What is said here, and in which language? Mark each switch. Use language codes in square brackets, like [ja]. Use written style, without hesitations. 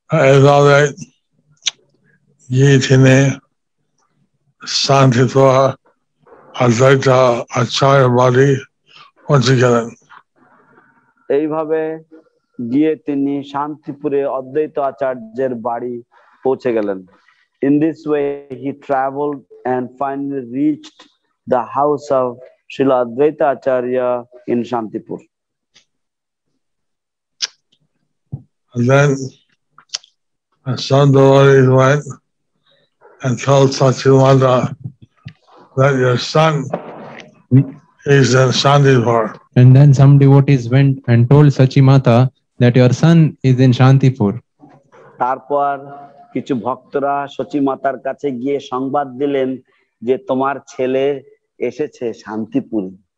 [bn] এইভাবে গিয়ে তিনি শান্তিপুর অদ্বৈত আচার্য বাড়ি পৌঁছে গেলেন। এইভাবে গিয়ে তিনি শান্তিপুরে অদ্বৈত আচার্যের বাড়ি পৌঁছে গেলেন। [en] In this way he traveled and finally reached the house of Srila Advaita Acharya in Shantipur. And then some devotees went and told Satyamata that your son is in Shantipur. And then some devotees went and told Sachimata that your son is in Shantipur. [bn] তারপর কিছু ভক্তরা সচিমাতার কাছে গিয়ে সংবাদ দিলেন যে তোমার ছেলে এসেছে শান্তিপুরে।